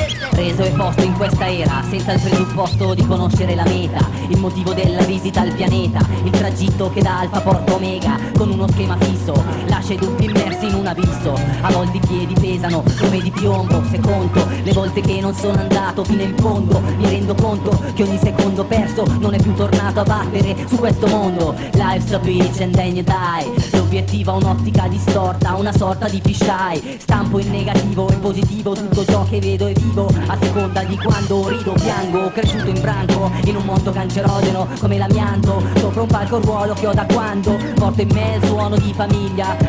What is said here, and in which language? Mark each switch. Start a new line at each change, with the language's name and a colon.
Italian: Preso e posto in questa era, senza il presupposto di conoscere la meta, il motivo della visita al pianeta, il tragitto che da Alfa porta Omega, con uno schema fisso, lascia i dubbi immersi in un abisso. A volte i piedi pesano come di piombo, se conto le volte che non sono andato fino in fondo, mi rendo conto che ogni secondo perso non è più tornato a battere su questo mondo.
English: Life's a bitch and then you die.
Italian: L'obiettivo ha un'ottica distorta, una sorta di fisheye. Stampo in negativo e positivo tutto ciò che vedo e vivo, a seconda di quando rido o piango. Cresciuto in branco, in un mondo cancerogeno come l'amianto, sopra un palco ruolo che ho da quando porto in me il suono di famiglia.